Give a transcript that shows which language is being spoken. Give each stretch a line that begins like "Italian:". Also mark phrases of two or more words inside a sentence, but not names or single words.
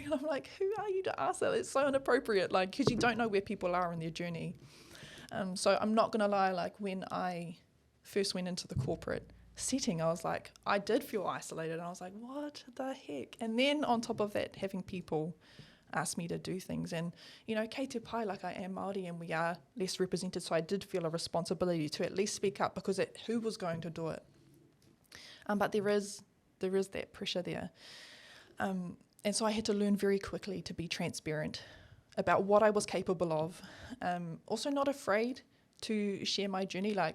English: And I'm like, who are you to ask that? It's so inappropriate, because you don't know where people are in their journey. So I'm not going to lie, when I first went into the corporate setting, I was like, I did feel isolated. And I was like, what the heck? And then on top of that, having people ask me to do things. And,
Māori: kei te pai,
English: I am Māori and we are less represented. So I did feel a responsibility to at least speak up because who was going to do it? But there is that pressure there. And so I had to learn very quickly to be transparent about what I was capable of. Also not afraid to share my journey.